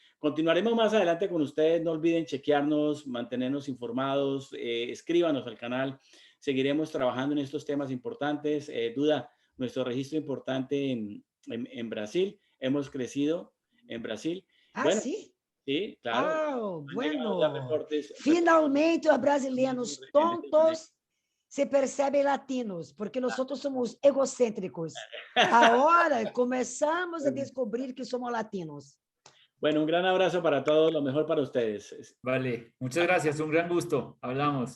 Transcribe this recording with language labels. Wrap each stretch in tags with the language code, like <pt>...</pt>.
<es>Continuaremos más adelante con ustedes. No olviden chequearnos, mantenernos informados, escríbanos al canal. Seguiremos trabajando en estos temas importantes. Duda, nuestro registro importante en Brasil. Hemos crecido en Brasil. Ah, Bueno, sí. sí, claro. Ah, Han llegado ya bueno. reportes.</es> <pt>Finalmente os brasileiros tontos se percebem latinos, porque nós somos egocêntricos. Agora começamos a descobrir que somos latinos.</pt> <es>Bueno, un gran abrazo para todos, lo mejor para ustedes. Vale, muchas gracias, un gran gusto. Hablamos.</es>